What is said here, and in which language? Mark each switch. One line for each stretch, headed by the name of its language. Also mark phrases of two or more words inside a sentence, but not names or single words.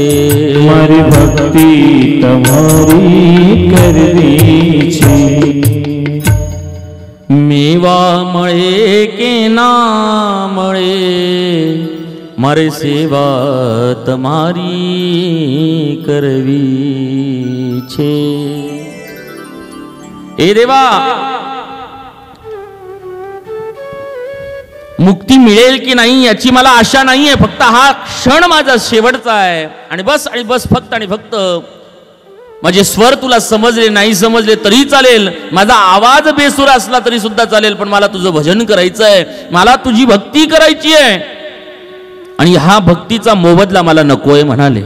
Gujarati: મારી ભક્તિ તમારી કરવી છે. મેવા મળે કે ના મળે મારે સેવા તમારી કરવી છે.
Marathi: ए देवा मुक्ती मिळेल की नाही याची मला आशा नाहीये. फक्त हा क्षण माझा शेवटचा आहे आणि बस फक्त आणि फक्त माझे स्वर तुला समजले नाही समजले तरी चालेल, माझा आवाज बेसूर असला तरी सुद्धा चालेल, पण मला तुझं भजन करायचं आहे, मला तुझी भक्ती करायची आहे आणि हा भक्तीचा मोबदला मला नको आहे म्हणाले.